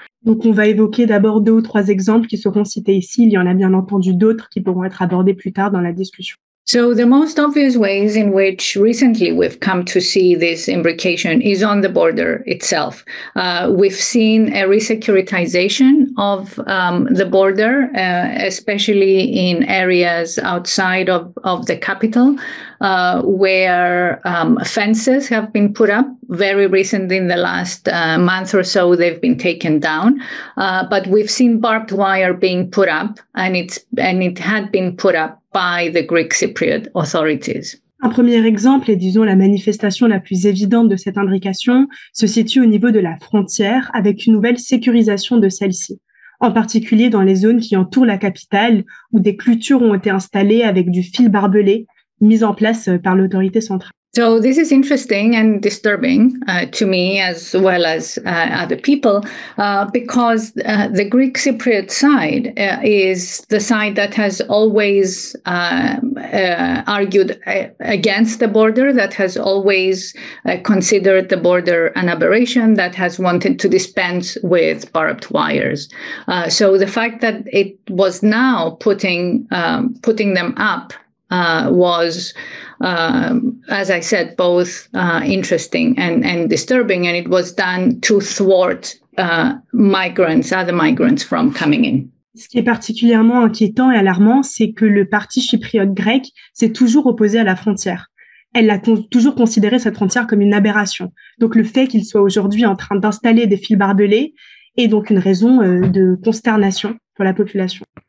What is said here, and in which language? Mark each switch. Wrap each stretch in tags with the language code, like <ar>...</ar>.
<fr>Donc, on va évoquer d'abord 2 ou 3 exemples qui seront cités ici. Il y en a bien entendu d'autres qui pourront être abordés plus tard dans la discussion.</fr> <en>So the most obvious ways in which recently we've come to see this imbrication is on the border itself. We've seen a resecuritization of the border, especially in areas outside of the capital, where fences have been put up. Very recently, in the last month or so, they've been taken down. But we've seen barbed wire being put up, and it had been put up by the Greek Cypriot authorities.</en> <fr>Un premier exemple, et disons la manifestation la plus évidente de cette imbrication, se situe au niveau de la frontière avec une nouvelle sécurisation de celle-ci, en particulier dans les zones qui entourent la capitale où des clôtures ont été installées avec du fil barbelé mis en place par l'autorité centrale.</fr> <en>So this is interesting and disturbing to me as well as other people because the Greek Cypriot side is the side that has always argued against the border, that has always considered the border an aberration, that has wanted to dispense with barbed wires. So the fact that it was now putting them up was, as I said, both interesting and disturbing, and it was done to thwart other migrants from coming in.</en> <fr>Ce qui est particulièrement inquiétant et alarmant, c'est que le parti chypriote grec s'est toujours opposé à la frontière. Elle a toujours considéré cette frontière comme une aberration. Donc le fait qu'il soit aujourd'hui en train d'installer des fils barbelés est donc une raison de consternation pour la population.</fr>